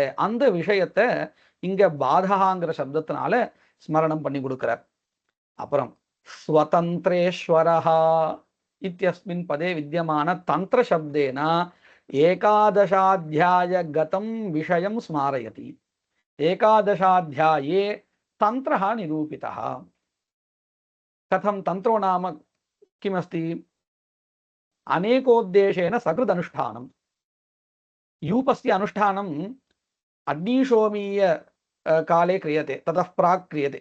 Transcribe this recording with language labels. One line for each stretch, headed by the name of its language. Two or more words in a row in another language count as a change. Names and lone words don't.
Tamil: அந்த விஷயத்தை இங்க பாதகாங்கிற சப்தத்தினால ஸ்மரணம் பண்ணி கொடுக்கிறார்.
Sanskrit: அப்புறம் स्वतन्त्रेश्वरः इत्यस्मिन् पदे विद्यमान तन्त्र शब्देन एकादशाध्याय कथं विषयं स्मारयति. एकादशाध्याये तन्त्रः निरूपितः. कथं तन्त्रो नाम किमस्ति? अनेकोद्देशेन सकृत् अनुष्ठानं. यूपस्य अनुष्ठानम् अग्निशोमीय काले क्रियते, ततः प्राक् क्रियते.